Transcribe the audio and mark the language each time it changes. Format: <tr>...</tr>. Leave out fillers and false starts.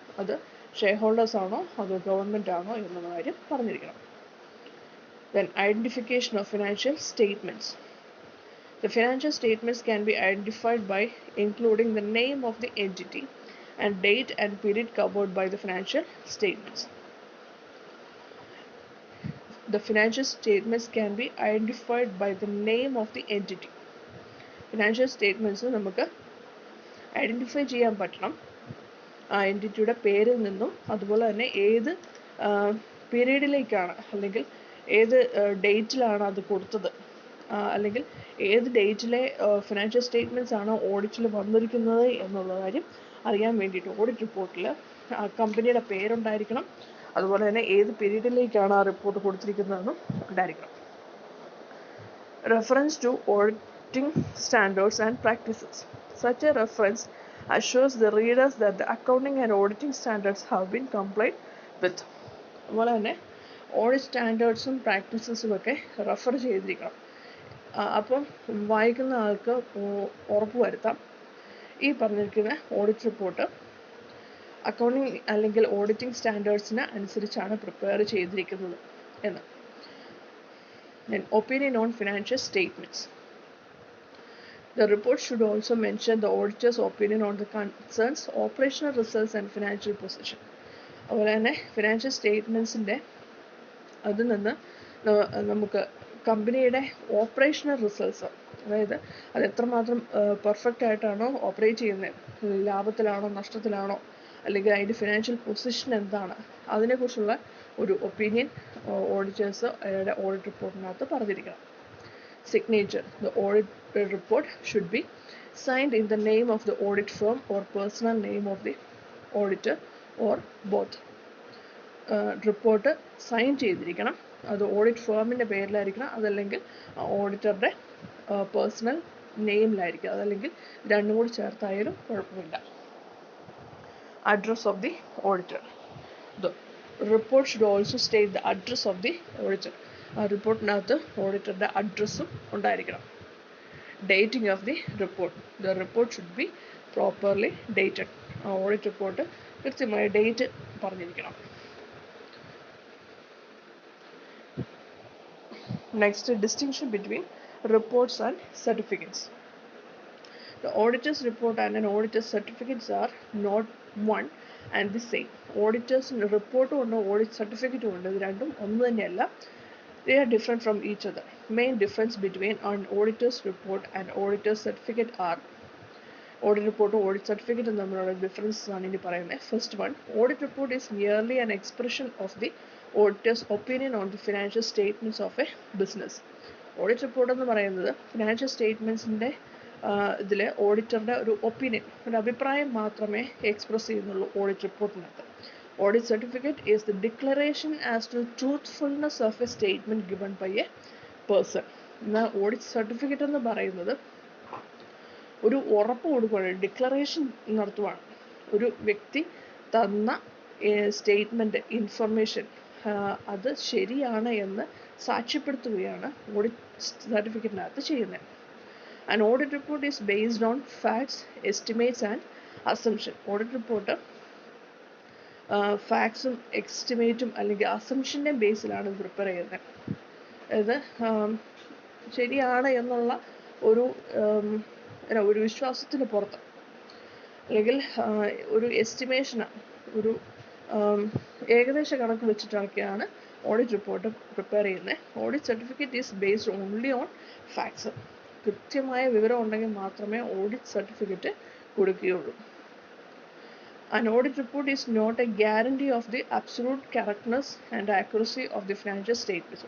<ml>അത് share holders ആണോ അതോ ഗവൺമെൻറ് ആണോ എന്നുള്ള കാര്യം പറഞ്ഞിരിക്കണം.</ml> <en>Then, identification of financial statements. The financial statements can be identified by including the name of the entity and date and period covered by the financial statements. The financial statements can be identified by the name of the entity.</en> <ml>Financial statements നമുക്ക് identify ചെയ്യാൻ പറ്റണം ആ എൻറ്റിറ്റിയുടെ പേരിൽ നിന്നും, അതുപോലെ തന്നെ ഏത് പീരീഡിലേക്കാണ് അല്ലെങ്കിൽ ഏത് ഡേറ്റിലാണ് അത് കൊടുത്തത്, അല്ലെങ്കിൽ ഏത് ഡേറ്റിലെ ഫിനാൻഷ്യൽ സ്റ്റേറ്റ്മെൻറ്റ്സ് ആണ് ഓഡിറ്റിൽ വന്നിരിക്കുന്നത് എന്നുള്ള കാര്യം അറിയാൻ വേണ്ടിയിട്ട് ഓഡിറ്റ് റിപ്പോർട്ടിൽ ആ കമ്പനിയുടെ പേരുണ്ടായിരിക്കണം, അതുപോലെ തന്നെ ഏത് പീരീഡിലേക്കാണ് ആ റിപ്പോർട്ട് കൊടുത്തിരിക്കുന്നതെന്നും ഉണ്ടായിരിക്കണം.</ml> <en>Reference to auditing standards and practices. Such a reference assures the readers that the accounting and auditing standards have been complied with.</en> <ml>അതുപോലെ തന്നെ ഓഡിറ്റ് സ്റ്റാൻഡേർഡ്സും പ്രാക്ടീസസും ഒക്കെ റെഫർ ചെയ്തിരിക്കണം. അപ്പം വായിക്കുന്ന ആൾക്ക് ഉറപ്പ് വരുത്താം ഈ പറഞ്ഞിരിക്കുന്ന ഓഡിറ്റ് റിപ്പോർട്ട് അക്കൗണ്ടിങ് അല്ലെങ്കിൽ ഓഡിറ്റിംഗ് സ്റ്റാൻഡേർഡ്സിന് അനുസരിച്ചാണ് പ്രിപ്പയർ ചെയ്തിരിക്കുന്നത് എന്ന്.</ml> <en>Then, opinion on financial statements. The report should also mention the auditor's opinion on the concerns, operational results and financial position.</en> <ml>അതുപോലെ തന്നെ ഫിനാൻഷ്യൽ സ്റ്റേറ്റ്മെൻറ്റ്സിൻ്റെ അതിൽ നിന്ന് നമുക്ക് കമ്പനിയുടെ ഓപ്പറേഷണൽ റിസൾട്ട്സ്, അതായത് അത് എത്രമാത്രം പെർഫെക്റ്റ് ആയിട്ടാണോ ഓപ്പറേറ്റ് ചെയ്യുന്നത്, ലാഭത്തിലാണോ നഷ്ടത്തിലാണോ, അല്ലെങ്കിൽ അതിൻ്റെ ഫിനാൻഷ്യൽ പൊസിഷൻ എന്താണ്, അതിനെക്കുറിച്ചുള്ള ഒരു ഒപ്പീനിയൻ ഓഡിറ്റേഴ്സ് അയാളുടെ audit റിപ്പോർട്ടിനകത്ത് പറഞ്ഞിരിക്കണം.</ml> <en>Signature. The audit report should be signed in the name of the audit firm or personal name of the auditor or both.</en> <ml>Report sign ചെയ്തിരിക്കണം, അത് ഓഡിറ്റ് ഫേമിൻ്റെ പേരിലായിരിക്കണം, അതല്ലെങ്കിൽ ഓഡിറ്ററുടെ പേഴ്സണൽ നെയിമിലായിരിക്കും, അതല്ലെങ്കിൽ രണ്ടും കൂടി ചേർത്തായാലും കുഴപ്പമില്ല.</ml> <en>Address of the auditor. The report should also state the address of the auditor.</en> <ml>ആ റിപ്പോർട്ടിനകത്ത് ഓഡിറ്ററുടെ അഡ്രസ്സും ഉണ്ടായിരിക്കണം. Dating of the report. The report should be properly dated. ആ ഓഡിറ്റ് റിപ്പോർട്ട് കൃത്യമായ date പറഞ്ഞിരിക്കണം.</ml> <en>Next, distinction between reports and certificates. The auditor's report and an auditor's certificates are not one and the same.</en> <ml>Auditor's report ഉണ്ട് audit certificate ഉണ്ട് ഇത് രണ്ടും ഒന്ന് തന്നെയല്ല.</ml> <en>They are different from each other. Main difference between an auditor's report and auditor's certificate are audit report or audit certificate and the difference ആണ് ഇനി പറയുന്നത്. First one, audit report is merely an expression of the auditor's opinion on the financial statements of a business.</en> <ml>Audit report എന്ന് പറയുന്നത് financial സ്റ്റേറ്റ്മെൻറ്റ്സിൻ്റെ ഇതിൽ ഓഡിറ്ററുടെ ഒരു opinion, ഒരു അഭിപ്രായം മാത്രമേ എക്സ്പ്രസ് ചെയ്യുന്നുള്ളൂ audit റിപ്പോർട്ടിനകത്ത്.</ml> <en>Audit certificate is the declaration as to truthfulness of a statement given by a person.</en> <ml>എന്നാൽ audit certificate എന്ന് പറയുന്നത് ഒരു ഉറപ്പ് കൊടുക്കുകയാണ്, ഡിക്ലറേഷൻ നടത്തുവാണ്. ഒരു വ്യക്തി തന്ന സ്റ്റേറ്റ്മെൻറ്റ് ഇൻഫർമേഷൻ അത് ശരിയാണ് എന്ന് സാക്ഷ്യപ്പെടുത്തുകയാണ് ഓഡിറ്റ് സർട്ടിഫിക്കറ്റിനകത്ത് ചെയ്യുന്നത്.</ml> <en>An audit report is based on facts, estimates and assumption.</en> <ml>Audit report ഫാക്ട്സും എസ്റ്റിമേറ്റും അല്ലെങ്കിൽ അസംഷൻ്റെ ബേസിലാണ് പ്രിപ്പയർ ചെയ്യുന്നത്. അത് ശരിയാണ് എന്നുള്ള ഒരു ഒരു വിശ്വാസത്തിന് പുറത്ത് അല്ലെങ്കിൽ ഒരു എസ്റ്റിമേഷനാണ്, ഒരു ഏകദേശ കണക്ക് വെച്ചിട്ടൊക്കെയാണ് ഓഡിറ്റ് റിപ്പോർട്ട് പ്രിപ്പയർ ചെയ്യുന്നത്. Audit certificate is based only on facts. കൃത്യമായ വിവരം ഉണ്ടെങ്കിൽ മാത്രമേ audit certificate കൊടുക്കുകയുള്ളൂ.</ml> <en>An audit report is not a guarantee of the absolute correctness and accuracy of the financial statements.</en>